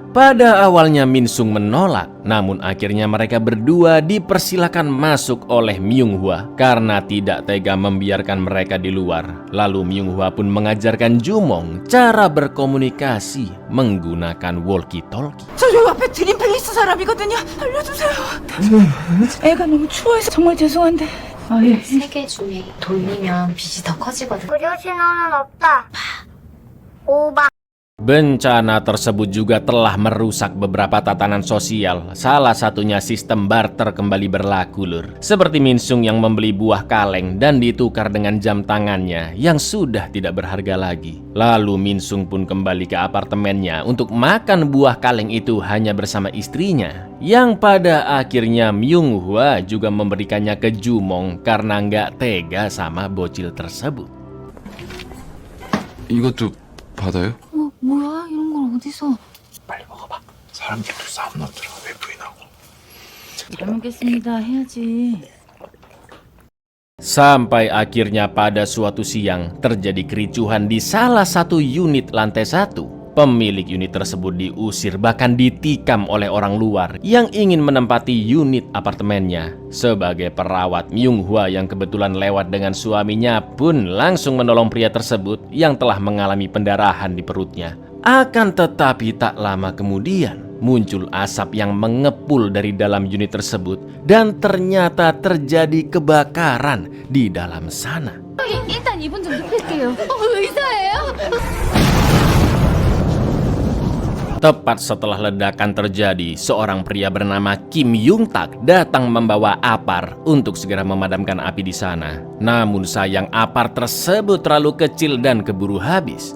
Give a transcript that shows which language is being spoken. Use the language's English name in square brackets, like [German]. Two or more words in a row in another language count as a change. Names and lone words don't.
[Indonesian] Pada awalnya Minsung menolak, namun akhirnya mereka berdua dipersilakan masuk oleh Myunghwa karena tidak tega membiarkan mereka di luar. Lalu Myunghwa pun mengajarkan Jumong cara berkomunikasi menggunakan walkie-talkie. [Korean] 저 여기 앞에 드림필리스 사람이거든요. 알려주세요. 애가 너무 추워해서 정말 죄송한데. 아 예. 세개 중에 돌리면 빛이 더 커지거든. 무료 신호는 없다. 오바. [Indonesian] Bencana tersebut juga telah merusak beberapa tatanan sosial, salah satunya sistem barter kembali berlaku lur. Seperti Minsung yang membeli buah kaleng dan ditukar dengan jam tangannya yang sudah tidak berharga lagi. Lalu Minsung pun kembali ke apartemennya untuk makan buah kaleng itu hanya bersama istrinya. Yang pada akhirnya Myunghwa juga memberikannya ke Jumong karena nggak tega sama bocil tersebut. [Korean] 이것도 받아요? 뭐야? 이런 걸 어디서? 빨리 먹어봐. 사람들도 싸움 나더라. 왜 부인하고. 잘 먹겠습니다. 해야지. [Indonesian] Sampai akhirnya pada suatu siang terjadi kericuhan di salah satu unit lantai 1. Pemilik unit tersebut diusir bahkan ditikam oleh orang luar yang ingin menempati unit apartemennya. Sebagai perawat, Myunghwa yang kebetulan lewat dengan suaminya pun langsung menolong pria tersebut yang telah mengalami pendarahan di perutnya. Akan tetapi tak lama kemudian muncul asap yang mengepul dari dalam unit tersebut dan ternyata terjadi kebakaran di dalam sana. [Korean] 일단 이분 좀 눕힐게요. 의사예요? [Indonesian] Tepat setelah ledakan terjadi, seorang pria bernama Kim Yung Tak datang membawa apar untuk segera memadamkan api di sana. Namun sayang apar tersebut terlalu kecil dan keburu habis.